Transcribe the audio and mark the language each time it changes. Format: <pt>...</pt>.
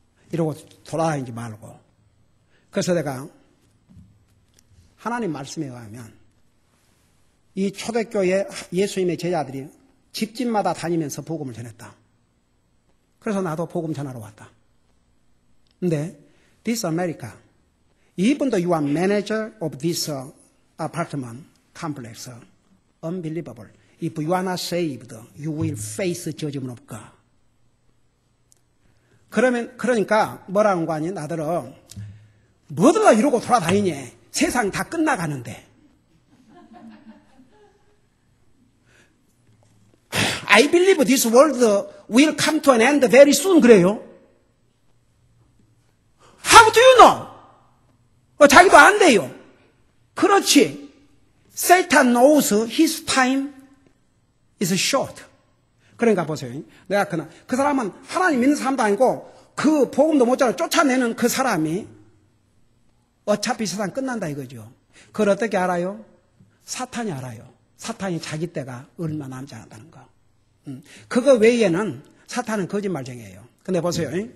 <ko>이러고 돌아다니지 말고. 그래서 내가 하나님 말씀에 의하면 이 초대교회 예수님의 제자들이 집집마다 다니면서 복음을 전했다. 그래서 나도 복음 전하러 왔다. 근데</ko> <en>this America, Even though you are manager of this apartment complex, unbelievable. If you are not saved, you will face judgment of God.</en> <ko>그러니까 뭐라는 거 아니? 나더러 뭐들라 이러고 돌아다니니? 세상 다 끝나가는데.</ko> <en>I believe this world will come to an end very soon.</en> <ko>그래요.</ko> <en>How do you know?</en> <ko>자기도 안 돼요. 그렇지.</ko> <en>Satan knows his time is short.</en> <ko>그러니까 보세요. 내가 그 사람은 하나님 믿는 사람도 아니고 그 복음도 못자로 쫓아내는 그 사람이 어차피 세상 끝난다 이거죠. 그걸 어떻게 알아요? 사탄이 알아요. 사탄이 자기 때가 얼마 남지 않았다는 거. 그거 외에는 사탄은 거짓말쟁이에요. 근데 보세요.</ko>